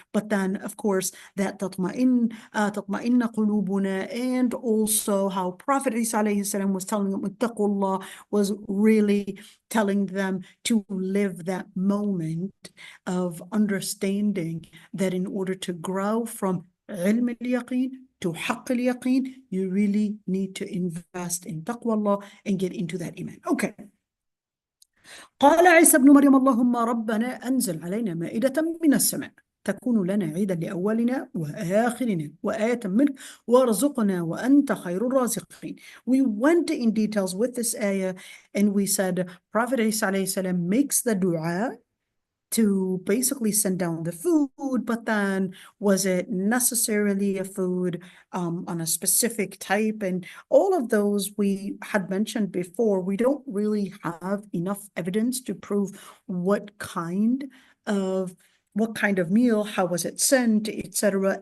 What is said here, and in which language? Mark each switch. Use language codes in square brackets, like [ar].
[en] But then, of course, that [ar] تطمئن قلوبنا, [en] and also how Prophet Isa alayhi salam was telling them, [ar] اتقوا الله, [en] was really telling them to live that moment of understanding that in order to grow from علم اليقين to حق اليقين, you really need to invest in taqwa Allah and get into that iman. Okay. [ar] قال عيسى ابن مريم اللهم ربنا أنزل علينا مائدة من السماء تكون لنا عيدا لأولنا وآخرنا وآية منك وارزقنا وأنت خير الرازقين. [en] We went in details with this ayah, and we said Prophet Isa alayhi salam makes the dua to basically send down the food, but then was it necessarily a food on a specific type? And all of those we had mentioned before, we don't really have enough evidence to prove what kind of meal, how was it sent, etc.